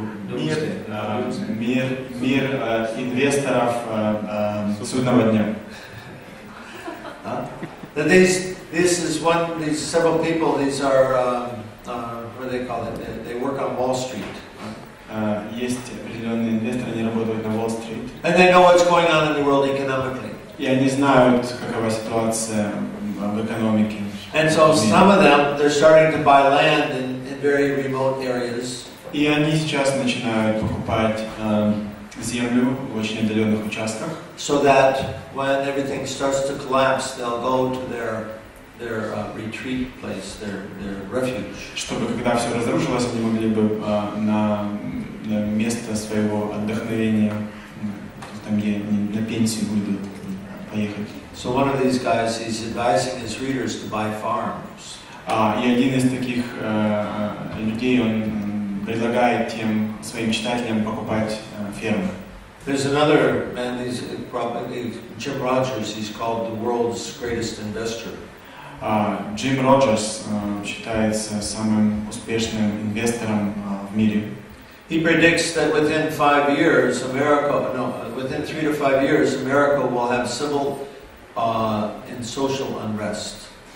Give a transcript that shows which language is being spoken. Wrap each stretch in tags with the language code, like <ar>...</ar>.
<ru>Мир инвесторов судного дня.</ru> <en>These several people. These are what do they call it? They work on Wall Street.</en> <ru>Есть определенные инвесторы, они работают на Уолл-стрит.</ru> <en>And they know what's going on in the world economically.</en> <ru>И они знают, какова ситуация в экономике.</ru> <en>And so some of them, they're starting to buy land in very remote areas.</en> <ru>И они сейчас начинают покупать землю в очень отдаленных участках.</ru> <en>So that when everything starts to collapse, they'll go to their retreat place, their refuge.</en> <ru>Чтобы когда все разрушилось, они могли бы на место своего отдохновения, там где они на пенсию выйдут, поехать.</ru> <en>So one of these guys, he's advising his readers to buy farms.</en> <ru>И один из таких людей, он предлагает тем своим читателям покупать фермы.</ru> <en>There's another man, he's probably Jim Rogers. He's called the world's greatest investor.</en> <ru>Джим Роджерс считается самым успешным инвестором в мире.</ru> <en>He predicts that within 5 years, within 3 to 5 years, America will have civil and social unrest.</en>